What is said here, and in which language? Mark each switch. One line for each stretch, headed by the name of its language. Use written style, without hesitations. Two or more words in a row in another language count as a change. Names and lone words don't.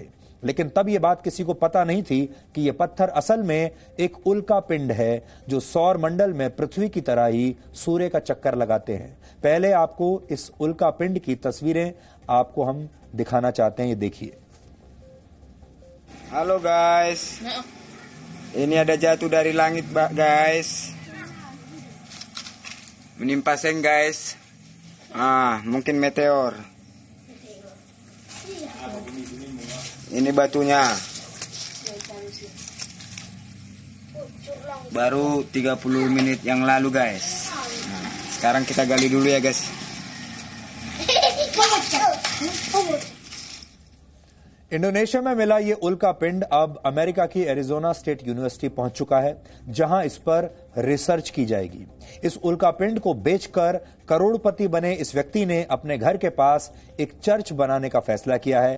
Hindi: लेकिन तब यह बात किसी को पता नहीं थी कि यह पत्थर असल में एक उल्का पिंड है जो सौर मंडल में पृथ्वी की तरह ही सूर्य का चक्कर लगाते हैं। पहले आपको इस उल्का पिंड की तस्वीरें आपको हम दिखाना चाहते हैं, ये देखिए।
Indonesian: Halo guys, ini ada jatuh dari langit guys, menimpa seng guys. Mungkin meteor. Ini batunya. Baru 30 menit yang lalu guys. Sekarang kita gali dulu ya guys.
Hindi: इंडोनेशिया में मिला ये उल्का पिंड अब अमेरिका की एरिजोना स्टेट यूनिवर्सिटी पहुंच चुका है, जहां इस पर रिसर्च की जाएगी। इस उल्का पिंड को बेचकर करोड़पति बने इस व्यक्ति ने अपने घर के पास एक चर्च बनाने का फैसला किया है।